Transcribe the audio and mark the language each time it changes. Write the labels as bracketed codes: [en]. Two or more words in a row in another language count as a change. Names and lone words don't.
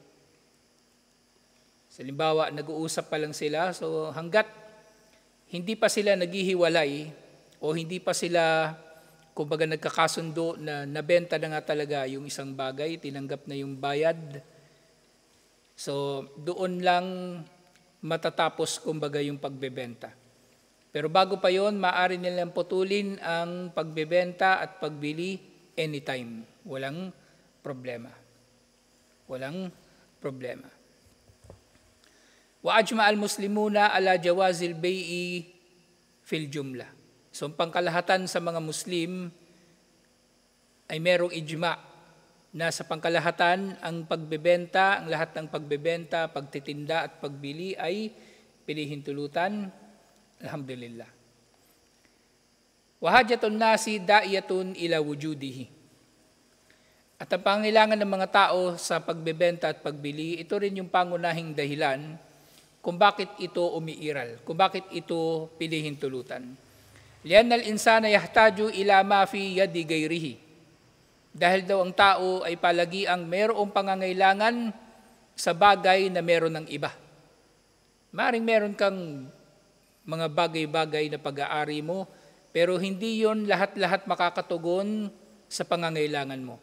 [tl] Halimbawa, nag-uusap pa lang sila, so hanggat hindi pa sila naghihiwalay o hindi pa sila kumbaga nagkakasundo na nabenta na nga talaga yung isang bagay, tinanggap na yung bayad. So doon lang matatapos kumbaga yung pagbebenta. Pero bago pa yon, maaari nilang putulin ang pagbebenta at pagbili anytime. Walang problema. [ar] وأجمع المسلمون على جواز البيع في الجملة. [tl] So, ang pangkalahatan sa mga Muslim ay merong ijma na sa pangkalahatan ang pagbebenta, ang lahat ng pagbebenta, pagtitinda at pagbili ay pinahintulutan. Alhamdulillah. [ar] وحاجة الناس داعية إلى وجوده. [tl] At ang pangailangan ng mga tao sa pagbebenta at pagbili, ito rin yung pangunahing dahilan kung bakit ito umiiral, kung bakit ito pinahintulutan. [ar] لأن الإنسان يحتاج إلى ما في يد غيره. [tl] Dahil daw ang tao ay palagiang mayroong pangangailangan sa bagay na meron ng iba. Maring meron kang mga bagay-bagay na pag-aari mo, pero hindi yon lahat-lahat makakatugon sa pangangailangan mo.